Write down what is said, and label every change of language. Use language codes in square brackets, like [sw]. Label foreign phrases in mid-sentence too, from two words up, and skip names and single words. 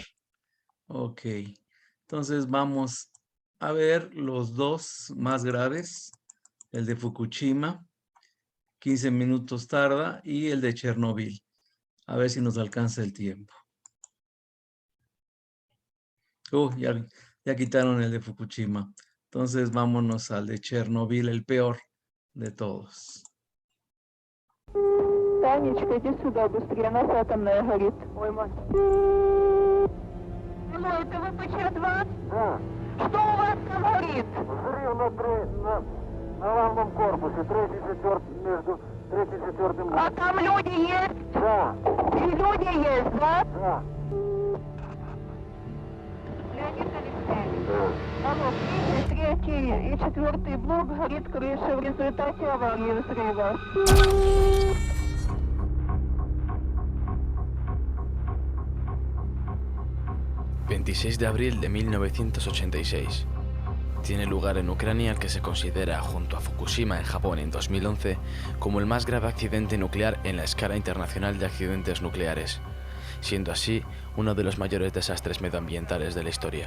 [es] Ok, entonces vamos a ver los 2 más graves, el de Fukushima, 15 minutos tarda, y el de Chernobyl. A ver si nos alcanza el tiempo. Ya quitaron el de Fukushima. Entonces vámonos al de Chernobyl, el peor de todos. [ru] Танечка, иди сюда, быстрее, нас атомная горит. Ой, мать. Алло, это ВПЧ-2? Да. Что у вас там горит? Взрыв на главном корпусе, между 3 и 4. А там люди есть? Да. И люди есть, да? Да. Леонид Алексеевич. Да. Алло, 3 и 4 блок горит крыша в результате аварии взрыва. [es] 26 de abril de 1986. Tiene lugar en Ucrania el que se considera, junto a Fukushima en Japón en 2011, como el más grave accidente nuclear en la escala internacional de accidentes nucleares, siendo así uno de los mayores desastres medioambientales de la historia.